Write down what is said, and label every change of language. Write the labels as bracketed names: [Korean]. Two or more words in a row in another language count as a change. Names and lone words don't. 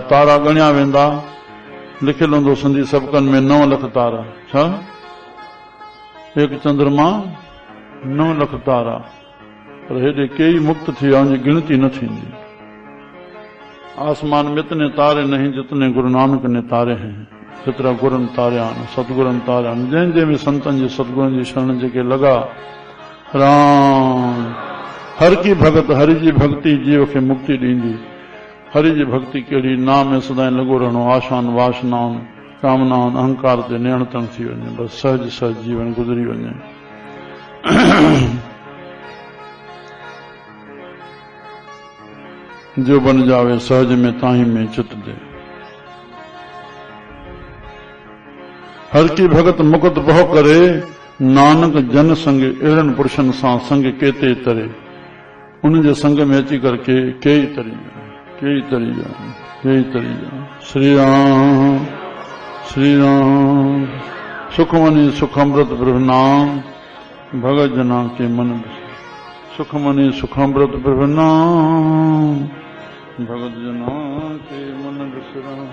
[Sindhi] तारा ॻणिया वेंदा, लिखियल हूंदो सिंधी सबकनि में 9 लख तारा। छा? 1 चंद्रमा 9 लख तारा, पर हेॾे केई मुक्त थी विया, उनजी गिनती न थींदी। [Hindi] आसमान में इतने तारे नहीं जितने गुरु नानक ने तारे हैं, [Sindhi] जेतिरा गुरनि तारिया आहिनि, सतगुरनि तारिया आहिनि। जंहिं में संतनि जे सतगुरनि जी शरण जेके लॻा। राम हर की भगत, हरि जी भक्ति जीव खे मुक्ति ॾींदी। हरि जी भक्ति कहिड़ी, नाम में सदाई लॻो रहणो, आशान वासनाउनि कामनाउनि अहंकार ते नियंत्रण थी वञे, बस सहज सहज जीवन गुज़री वञे। [Punjabi] ਜੋ ਬਨ ਜਾਵੇ ਸਹਜ ਮੇਂ ਤਾਹੀ ਮੇਂ ਚਿਤ ਦੇ। ਹਰ ਕੀ ਭਗਤ ਮੁਕਤ ਬਹੁ ਕਰੇ, [Sindhi] नानक जन संग अहिड़नि पुरुषनि सां संग केते तरे। उनजे संग में अची करके केई तरी जा। [Punjabi] ਸ੍ਰੀ ਰਾਮ ਸੁਖ ਮਨੀ ਸੁਖ ਅੰਮ੍ਰਿਤ ਪ੍ਰਭ ਨਾਮ, ਭਗਤ ਜਨਾ ਕੇ ਮਨ ਸੁਖ ਮਨੀ ਸੁਖ ਅੰਮ੍ਰਿਤ ਪ੍ਰਭ ਨਾਮ, ਭਗਤ ਜਨਾ ਕੇ ਮਨ ਬਿਸਰਾ।